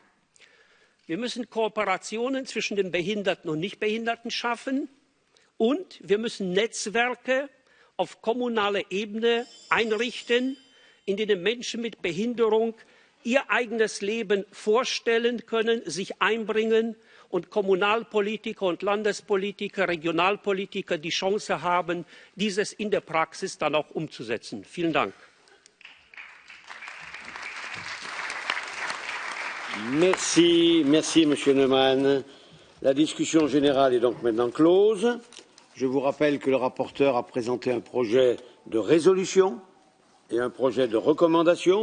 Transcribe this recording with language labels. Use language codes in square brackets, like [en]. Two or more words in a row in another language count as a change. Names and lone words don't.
[de] Wir müssen Kooperationen zwischen den Behinderten und Nichtbehinderten schaffen und wir müssen Netzwerke auf kommunaler Ebene einrichten, in denen Menschen mit Behinderung ihr eigenes Leben vorstellen können, sich einbringen und Kommunalpolitiker und Landespolitiker, Regionalpolitiker die Chance haben, dieses in der Praxis dann auch umzusetzen. Vielen Dank. [fr] Merci, Monsieur Neumann. La discussion générale est donc maintenant close. Je vous rappelle que le rapporteur a présenté un projet de résolution et un projet de recommandation.